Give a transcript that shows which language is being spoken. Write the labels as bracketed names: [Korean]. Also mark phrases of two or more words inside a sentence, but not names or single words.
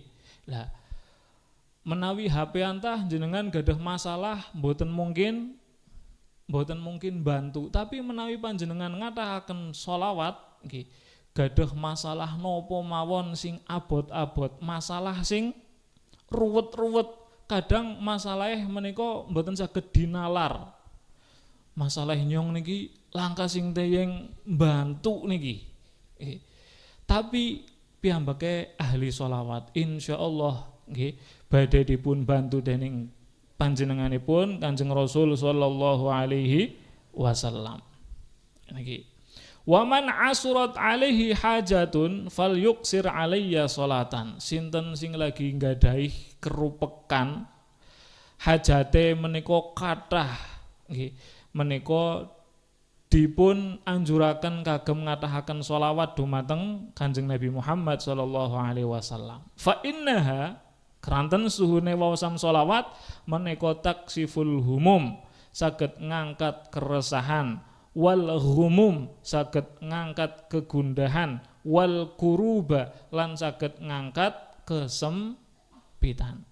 [Javanese] Lah menawi HP antah jenengan gadah masalah mboten mungkin bantu, tapi menawi panjenengan ngatahaken sholawat nggih gadah masalah napa mawon sing abot-abot, masalah sing ruwet-ruwet, kadang masalahé menika mboten saged dinalar. Masalah nyong niki langkah sing teyeng bantu niki. Tapi piyambake ahli sholawat insyaallah nggih badhe dipun bantu dening panjenenganipun Kanjeng Rasul [Arabic] صلى الله عليه وسلم. [Javanese] Niki. [Arabic] ومن عسرت عليه حاجة فليكثر علي صلاة. [Javanese] Sinten sing lagi nggadahi kerupekan hajate menika kathah nggih, menika dipun anjuraken kagem ngatahaken sholawat dumateng Kanjeng Nabi Muhammad [Arabic] صلى الله عليه وسلم. فإنها [Javanese] kranten suhune waosan sholawat menika [Arabic] تكشف الهموم, [Javanese] saged ngangkat keresahan, [Arabic] والهموم [Javanese] saged ngangkat kegundahan, [Arabic] والكروب [Javanese] lan saged ngangkat kesempitan.